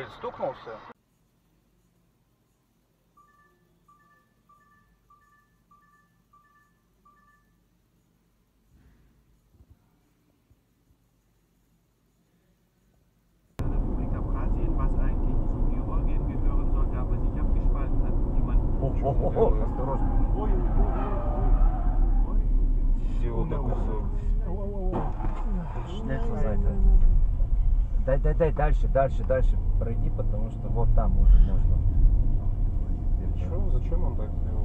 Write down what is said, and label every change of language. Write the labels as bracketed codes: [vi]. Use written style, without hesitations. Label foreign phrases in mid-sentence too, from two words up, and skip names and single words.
[ru] Стукнулся? [de] Republik Abchasien, was eigentlich zu Georgien gehören sollte, aber sich abgespalten hat. [ru] Осторожно. Всего до кусок. Дай, дальше пройди, потому что вот там уже можно. Чего? Зачем он так сделал?